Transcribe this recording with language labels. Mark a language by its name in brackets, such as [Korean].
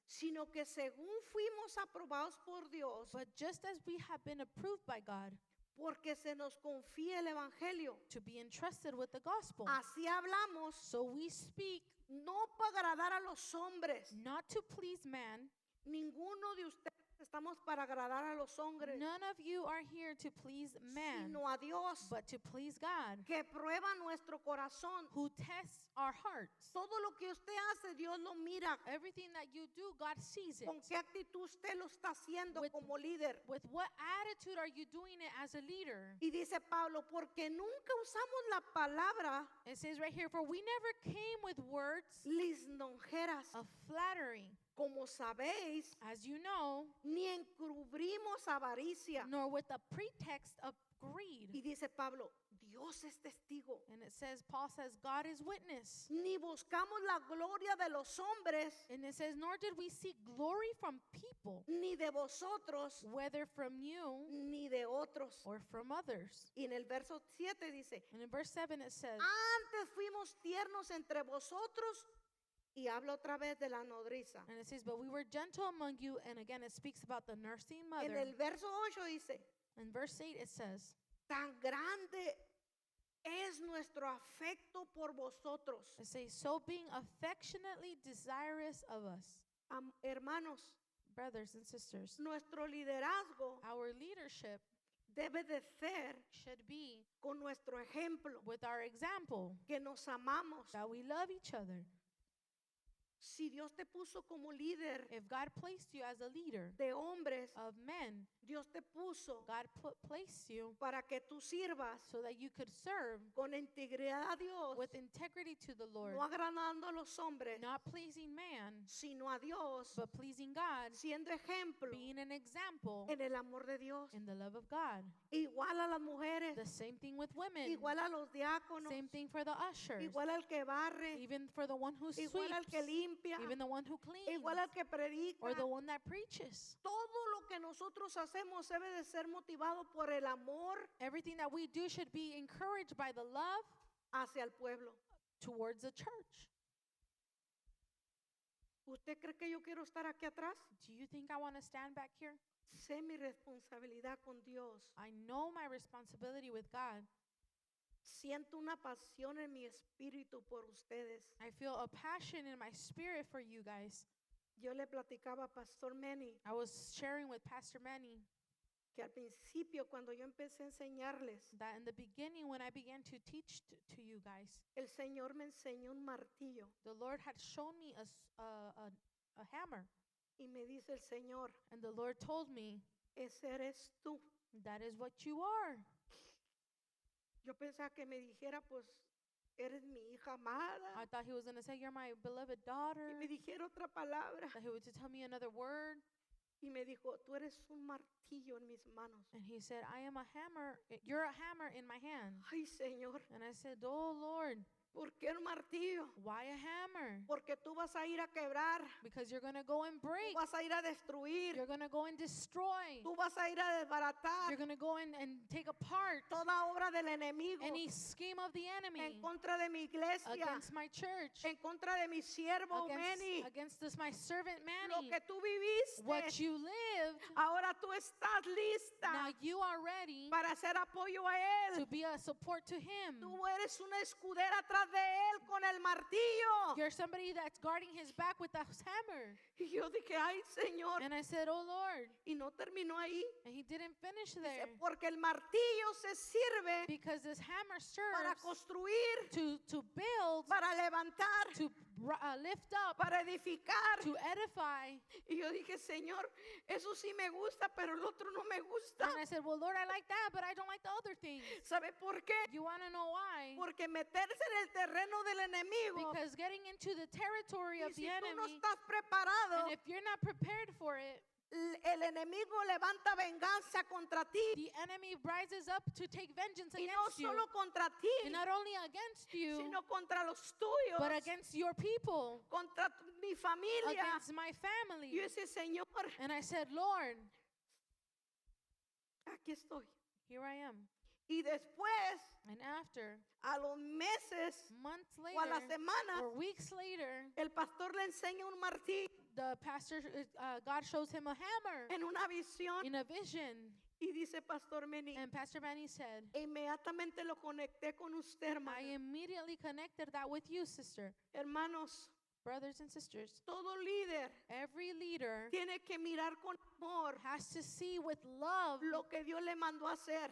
[Spanish] sino que según fuimos aprobados por Dios, [English] But just as we have been approved by God [Spanish] porque se nos confía el evangelio, [English] to be entrusted with the gospel, [Spanish] así hablamos, [English] so we speak [Spanish] no para agradar a los hombres. [English] not to please man. [Spanish] Ninguno de ustedes estamos para agradar a los hombres, [English] None of you are here to please man, [Spanish] sino a Dios, [English] but to please God, [Spanish] que prueba nuestro corazón. [English] who tests our hearts. [Spanish] Todo lo que usted hace, Dios lo mira. [English] Everything that you do, God sees it. [Spanish] ¿Con qué actitud usted lo está haciendo [English] With- [Spanish] como líder? [English] With what attitude are you doing it as a leader? [Spanish] Y dice Pablo, porque nunca usamos la palabra [English] It says right here, for we never came with words [Spanish] lisonjeras, [English] of flattery, [Spanish] como sabéis, [English] as you know, [Spanish] ni encubrimos avaricia. [English] nor with the pretext of greed. [Spanish] Y dice Pablo, Dios es testigo. [English] And it says, Paul says, God is witness. [Spanish] Ni buscamos la gloria de los hombres, [English] And it says, nor did we seek glory from people, [Spanish] ni de vosotros, [English] whether from you [Spanish] ni de otros. [English] or from others. [Spanish] Y en el verso 7 dice, [English] And in verse 7 it says, [Spanish] antes fuimos tiernos entre vosotros, y habla otra vez de la nodriza. [English] and it says, but we were gentle among you. And again, it speaks about the nursing mother. [Spanish] el verso 8 dice, [English] In verse 8 it says, [Spanish] tan grande es nuestro afecto por vosotros. [English] it says, so being affectionately desirous of us, [Spanish] Hermanos, [English] brothers and sisters, [Spanish] nuestro liderazgo [English] our leadership [Spanish] debe de ser [English] should be [Spanish] con nuestro ejemplo, [English] with our example, [Spanish] que nos amamos. [English] that we love each other. [Spanish] Si Dios te puso como líder [English] If God placed you as a leader [Spanish] de hombres, [English] of men, [Spanish] Dios te puso [English] God placed you [Spanish] para que tú sirvas [English] so that you could serve [Spanish] con integridad a Dios, [English] with integrity to the Lord, [Spanish] no agradando a los hombres, [English] not pleasing man, [Spanish] sino a Dios, [English] but pleasing God, [Spanish] siendo ejemplo [English] being an example [Spanish] en el amor de Dios. [English] in the love of God. [Spanish] Igual a las mujeres, [English] The same thing with women, [Spanish] igual a los diáconos, [English] same thing for the ushers, [Spanish] igual al que barre, [English] even for the one who [Spanish] igual al que [English] sweeps, [Spanish] limpia, [English] even the one who cleans, [Spanish] igual al que predica. [English] or the one that preaches. [Spanish] Todo lo que nosotros hacemos debe de ser motivado por el amor [English] Everything that we do should be encouraged by the love [Spanish] hacia el pueblo. [English] towards the church. [Spanish] ¿Usted cree que yo quiero estar aquí atrás? [English] Do you think I want to stand back here? [Spanish] Sé mi responsabilidad con Dios. [English] I know my responsibility with God. [Spanish] Siento una pasión en mi espíritu por ustedes. [English] I feel a passion in my spirit for you guys. [Spanish] Yo le platicaba a Pastor Manny [English] I was sharing with Pastor Manny [Spanish] que al principio cuando yo empecé a enseñarles, [English] that in the beginning when I began to teach to you guys, [Spanish] el Señor me enseñó un martillo [English] the Lord had shown me a hammer. [Spanish] y me dice el Señor, [English] And the Lord told me, [Spanish] ese eres tú. [English] that is what you are. [Spanish] Yo pensaba que me dijera, pues, eres mi hija amada. [English] I thought he was going to say, you're my beloved [Spanish] Y [English] daughter. [Spanish] me dijera otra palabra. [English] That he would to tell me another word. [Spanish] Y me dijo, tú eres un martillo en mis manos. [English] And he said, I am a hammer. You're a hammer in my hand. [Spanish] Ay, Señor, [English] And I said, oh Lord, [Spanish] ¿por qué el martillo? [English] why a hammer? [Spanish] Porque tú vas a ir a quebrar, [English] Because you're going to go and [Spanish] tú [English] break. [Spanish] vas a ir a destruir, [English] You're going to go and destroy. [Spanish] tú vas a ir a desbaratar [English] You're going to go in and take apart [Spanish] toda obra del enemigo [English] any scheme of the enemy [Spanish] en contra de mi iglesia, [English] against my church, [Spanish] en contra de mi siervo Manny. [English] against this my servant [Spanish] Lo [English] Manny. [Spanish] que tú viviste, [English] What you lived, [Spanish] ahora tú estás lista [English] now you are ready [Spanish] para hacer apoyo a [English] to [Spanish] él. [English] be a support to him. [Spanish] Tú eres una escudera atrás de él con el martillo. [English] You're somebody that's guarding his back with a hammer. [Spanish] Y yo dije, ay, Señor. [English] And I said, oh Lord. [Spanish] Y no terminó ahí. [English] And he didn't finish [Spanish] Dice, [English] there. [Spanish] porque el martillo se sirve [English] Because this hammer [Spanish] para [English] serves [Spanish] construir, [English] to build, [Spanish] para levantar, [English] to lift up, [Spanish] para edificar. [English] to edify. [Spanish] Y yo dije, Señor, eso sí me gusta, pero el otro no me gusta. [English] And I said, well, Lord, I like that, but I don't like the other things. [Spanish] ¿Sabe por qué? [English] You want to know why? [Spanish] Porque meterse en el terreno del enemigo, [English] Because getting into the territory [Spanish] y [English] of [Spanish] si [English] the [Spanish] tú no [English] enemy, [Spanish] estás preparado, [English] and if you're not prepared for it, [Spanish] el enemigo levanta venganza contra ti. [English] The enemy rises up to take vengeance [Spanish] Y no [English] against you. [Spanish] solo contra [English] And [Spanish] ti, [English] not only against you, [Spanish] sino contra los tuyos, [English] but against your people, [Spanish] contra mi familia. [English] against my family. [Spanish] Yo decía, Señor, [English] And I said, Lord, [Spanish] aquí estoy. [English] here I am. [Spanish] Y después, [English] And after, [Spanish] a los meses [English] months [Spanish] o a las [English] later, [Spanish] semanas, [English] or weeks later, [Spanish] el pastor le enseña un martillo [English] the pastor, God shows him a hammer [Spanish] en una visión [English] in a vision. [Spanish] y dice, Pastor Meni, [English] And Pastor Manny said, [Spanish] inmediatamente lo conecté con usted, hermano. [English] I immediately connected that with you, sister. [Spanish] Hermanos, [English] Brothers and sisters, [Spanish] todo líder [English] every leader [Spanish] tiene que mirar con amor [English] has to see with love [Spanish] lo que Dios le mandó a hacer.